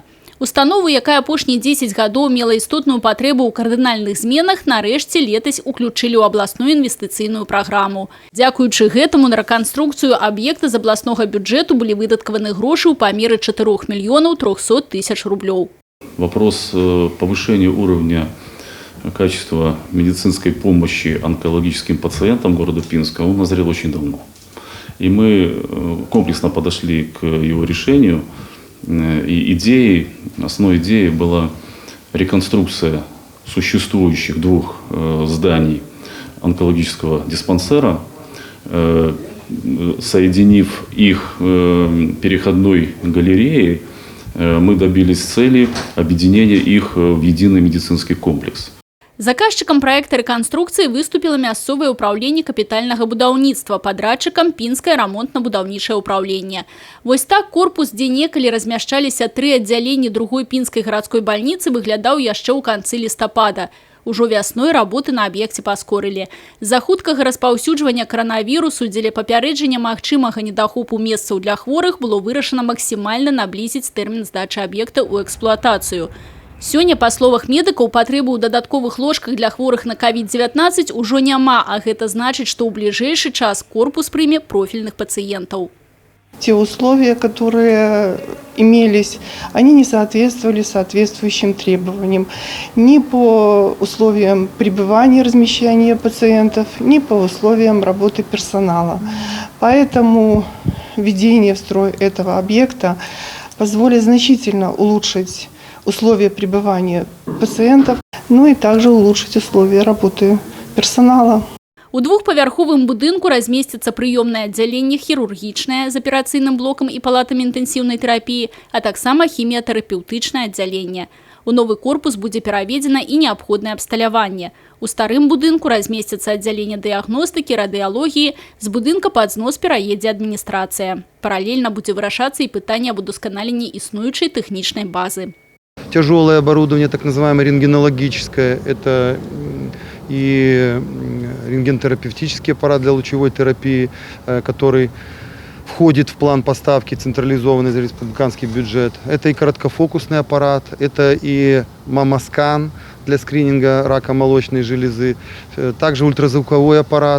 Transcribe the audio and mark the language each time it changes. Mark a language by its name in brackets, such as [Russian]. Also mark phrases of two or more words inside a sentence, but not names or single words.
[Belarusian] Установу, якая апошнія 10 гадоў мела істотную патрэбу ў кардынальных зменах, нарэшце летась уключылі ў абласную інвестыцыйную праграму. Дзякуючы гэтаму на рэканструкцыю аб'екта з абласнога бюджэту былі выдаткаваны грошы ў памеры 4 300 000 рублёў. [Russian] Вопрос повышения уровня качества медицинской помощи онкологическим пациентам города Пинска, он назрел очень давно. И мы комплексно подошли к его решению. И основной идеей была реконструкция существующих двух зданий онкологического диспансера, соединив их переходной галереей, мы добились цели объединения их в единый медицинский комплекс. [Belarusian] Заказчикам проекта рэканструкцыі выступіла мясцовае ўпраўленне капітальнага будаўніцтва, падрадчыкам пінскае рамонтна-будаўнічае ўпраўленне. Вось так корпус, дзе некалі размяшчаліся 3 аддзяленні другой пінскай гарадской бальніцы, выглядаў яшчэ ў канцы лістапада. Ужо вясной работы на аб'екце паскорылі. З-за хуткага распаўсюджвання каранавірусу дзеля папярэджання магчымага недахопу месцаў для хворых было вырашана максімальна наблізіць тэрмін здачы аб'екта ў эксплуатацыю. Сёння, па словах медыкаў, патрэбы ў дадатковых ложках для хворых на COVID-19 ужо няма, а гэта значыць, што ў бліжэйшы час корпус прыме профільных пациентов. [Russian] Те условия, которые имелись, они не соответствовали соответствующим требованиям ни по условиям пребывания, размещения пациентов, ни по условиям работы персонала. Поэтому введение в строй этого объекта позволит значительно улучшить условия пребывания пациентов, ну и также улучшить условия работы персонала. [Belarusian] У двухпавярховым будынку разместится прыёмнае аддзяленне хірургічнае з аперацыйным блокам і палатамі інтэнсіўнай тэрапіі, а таксама хіміятэрапеўтычнае аддзяленне. У новы корпус будзе пераведзена і неабходнае абсталяванне. У старым будынку разместится аддзяленне дыягностыкі, радыялогіі, з будынка пад знос пераедзе адміністрацыя. Паралельна будзе вырашацца і пытанне аб удасканаленні існуючай тэхнічнай базы. [Russian] Тяжелое оборудование, так называемое рентгенологическое, это и рентгенотерапевтический аппарат для лучевой терапии, который входит в план поставки централизованный за республиканский бюджет. Это и короткофокусный аппарат, это и мамоскан для скрининга рака молочной железы, также ультразвуковой аппарат.